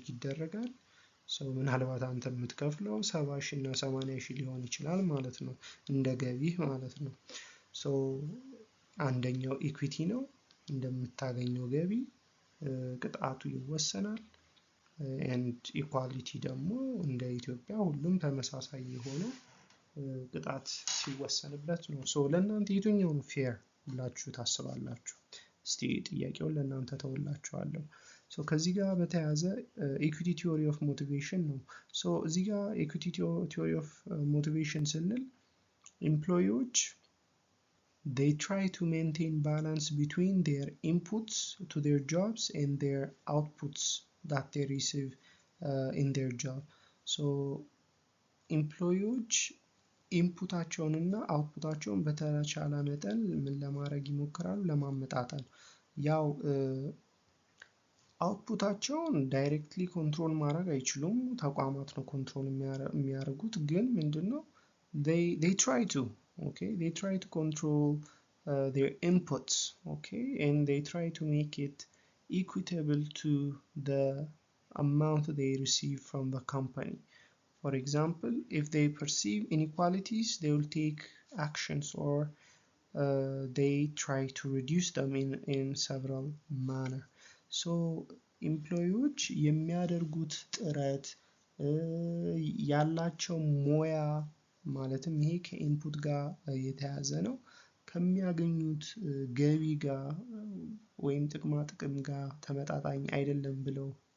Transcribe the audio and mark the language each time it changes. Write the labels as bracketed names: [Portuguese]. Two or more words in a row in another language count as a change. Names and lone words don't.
[Amharic] ይደረጋል። ሰው ምናልባት አንተ የምትከፍለው 70,000 እና 80,000 ሊሆን ይችላል ማለት ነው፣ እንደ ገቢህ ማለት ነው። ሶ አንደኛው ኢኩዊቲ ነው። እንደምታገኘው ገቢ ቅጣቱ ይወሰናል። [English] and equality [Amharic] ደግሞ እንደ ኢትዮጵያ ሁሉም ተመሳሳይ የሆነ ቅጣት ሲወሰንበት ነው። ሶ ለእናንተ የትኛው ነው ፌር ብላችሁ ታስባላችሁ? እስቲ ጥያቄውን ለእናንተ ተውላችኋለሁ። ሶ ከዚህ ጋር በተያያዘ [English] equity theory of motivation [Amharic] ነው። ሶ እዚህ ጋር [English] equity theory of motivation [Amharic] ስንል ኤምፕሎይዎች [English] they try to maintain balance between their inputs to their jobs and their outputs that they receive in their job. [Amharic] so ኤምፕሎይዎች ኢንፑታቸውን እና አውትፑታቸውን በተቻለ መጠን ምን ለማድረግ ይሞክራሉ? ለማመጣጠን። ያው አውትፑታቸውን [English] directly control [Amharic] ማድረግ አይችሉም፣ ተቋማት ነው ኮንትሮል የሚያደርጉት። ግን ምንድነው [English] they try to they try to control their inputs, and they try to make it equitable to the amount they receive from the company. For example, if they perceive inequalities, they will take actions, or they try to reduce them in several manner. [Amharic] So ኤምፕሎይዎች የሚያደርጉት ጥረት ያላቸው ሙያ ማለትም ይሄ ከኢንፑት ጋር የተያዘ ነው፣ ከሚያገኙት ገቢ ጋር ወይም ጥቅማ ጥቅም ጋር ተመጣጣኝ አይደለም ብለው